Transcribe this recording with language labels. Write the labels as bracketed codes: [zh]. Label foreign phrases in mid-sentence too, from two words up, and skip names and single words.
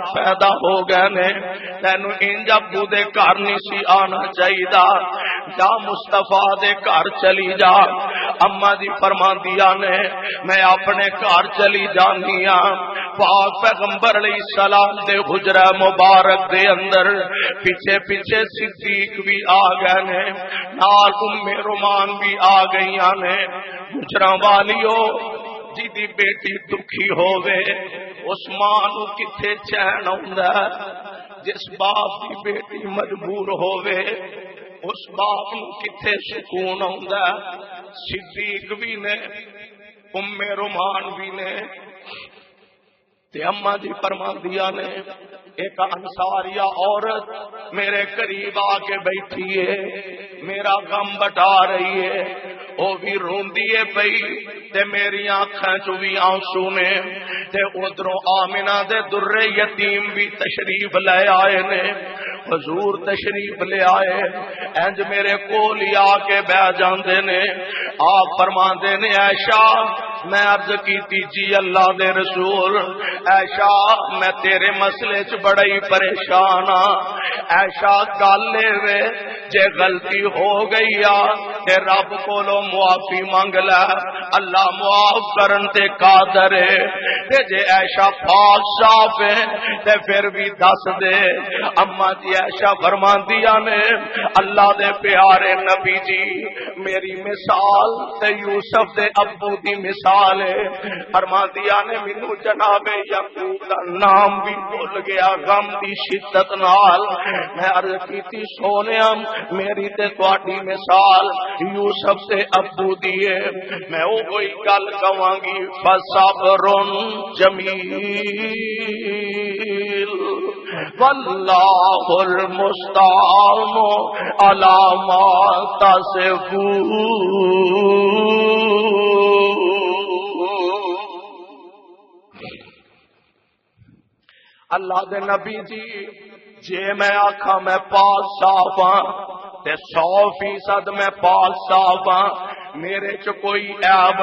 [pa] پیدا ہو گئے نے تینو انج ابو دے گھر نہیں سی آنا چاہیدا جا مصطفیٰ دے گھر چلی جا اما جی فرماندیاں نے میں اپنے گھر چلی جانی ہاں پاک پیغمبر [ar] علیہ السلام [pa] دے حجرہ مبارک دے اندر پیچھے پیچھے صدیق بھی آ گئے نے نال ام رومان بھی آ گئیاں نے حجرہ والیو جی دی بیٹی دکھی ہووے اس ماں نو کتھے چین آوندا جس باپ دی بیٹی مجبور ہووے اس باپ نو کتھے سکون آوندا صدیق بھی نے ام رومان بھی نے تے اما جی فرماندیاں نے [ur] ایک انصاریہ عورت میرے قریب آ کے بیٹھی ہے میرا غم بٹا رہی ہے [pa] وہ بھی روندی ہے پئی تے میری آنکھاں چوں بھی آنسو نے تے ادھروں آمنہ دے در یتیم بھی تشریف لے آئے نے حضور تشریف لے آئے انج میرے کول آ کے بیٹھ جاندے نے آپ فرماندے نے عائشہ میں عرض کی جی اللہ دے رسول عائشہ میں تیرے مسئلے چ بڑا ہی پریشان ہاں عائشہ گل وے جے غلطی ہو گئی تے رب کولو معافی منگ لے اللہ معاف کرن تے قادر ہے تے جے عائشہ پاک صاف ہے تے پھر بھی دس دے اما جی عائشہ فرماندیاں نے اللہ دے پیارے نبی جی میری مثال تے یوسف دے ابو دی مثال ہے فرماندیاں نے مینوں جناب یعقوب دا نام بھی بھول گیا غم دی شدت نال میں عرض کیتی سونیا میری تے تواڈی مثال یوسف سے ابو دیے میں وہی گل کہاں گی [ar] فصبر جمیل واللہ المستعان علی ما تصفون [pa] اللہ دے نبی جی جے میں آکھاں میں پاک صاف ہاں تے 100% میں پاک صاف ہاں میرے چ کوئی عیب